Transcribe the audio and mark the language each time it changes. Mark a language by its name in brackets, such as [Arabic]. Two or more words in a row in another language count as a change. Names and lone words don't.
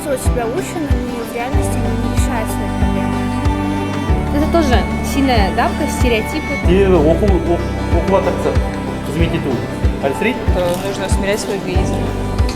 [Russian] себя лучше, но в реальности они не решают свои проблемы. Это тоже сильная давка, стереотипы. [Kazakh] себебі оқуға тырысады қызмет ету әлсірейді. [Russian] Нужно усмирять свой эгоизм.